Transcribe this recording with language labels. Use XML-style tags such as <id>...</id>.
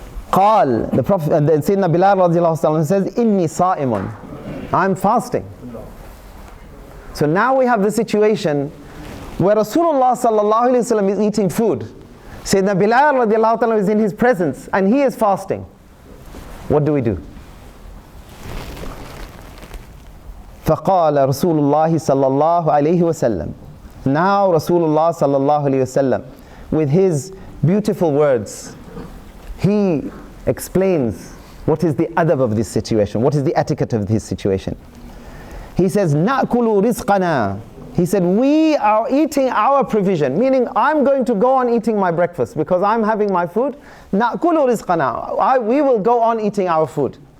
<en>Qal, the Prophet, and then Sayyidina Bilal radiallahu anhu says,</en> <ar>Inni sa'imun.</ar> <en>I'm fasting. So now we have the situation where Rasulullah sallallahu alaihi wasallam is eating food. Sayyidina Bilal radiallahu anhu is in his presence and he is fasting. What do we do?</en> <ar>فقال رسول الله صلى الله عليه وسلم.</ar> <en>Now Rasulullah sallallahu alaihi wasallam, with his beautiful words, he explains what is the adab of this situation, what is the etiquette of this situation. He says,</en> <ar>نَأْكُلُ رِزْقَنَا.</ar> <en>He said, we are eating our provision, meaning I'm going to go on eating my breakfast because I'm having my food. نَأْكُلُ رِزْقَنَا. We will go on eating our food.</en>